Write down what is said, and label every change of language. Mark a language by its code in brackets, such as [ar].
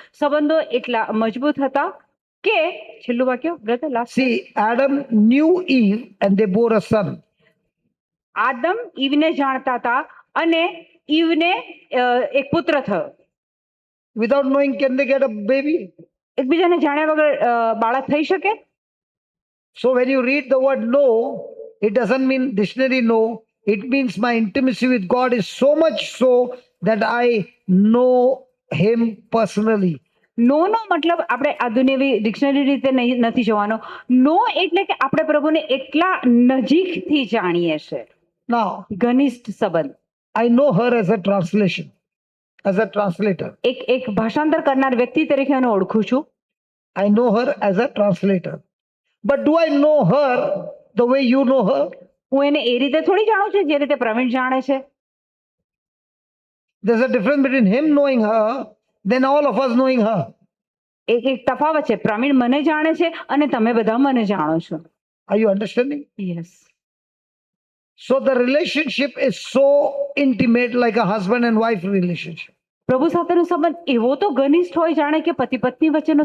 [gu] સંબંધો એટલા મજબૂત હતા કે છેલ્લું વાક્ય [en] Brother last. See, Adam knew Eve and they bore a son. [gu] Adam ઈવને જાણતા હતા અને ઈવને એક પુત્ર થયો. [en] Without knowing, can they get a baby? [gu] એકબીજાને જાણ્યા વગર બાળક થઈ શકે? [en] So when you read the word know, it doesn't mean dictionary know. It means my intimacy with God is so much so that I know Him personally. [gu] નો નો મતલબ આપણે આધુનિક dictionary રીતે નથી જોવાનો. નો એટલે કે આપણે પ્રભુને એટલા નજીકથી જાણીએ છે. [en] Now, [gu] ઘનિષ્ઠ સંબંધ. [en] I know her as a translation, as a translator. [gu] એક ભાષાંતર કરનાર વ્યક્તિ તરીકે એને ઓળખું છું. [en] I know her as a translator. But do I know her the way you know her? [gu] હું એને એ રીતે થોડી જાણું છું જે રીતે પ્રવીણ જાણે છે. [en] There's a difference between him knowing her than all of us knowing her. [gu] એક તફાવત છે. પ્રવીણ મને જાણે છે અને તમે બધા મને જાણો છો. [en] Are you understanding? Yes. So the relationship is so intimate, like a husband and wife relationship. [gu] પ્રભુ સાથેનો સંબંધ એવો તો ઘનિષ્ઠ હોય જાણે કે પતિ પત્ની વચ્ચેનો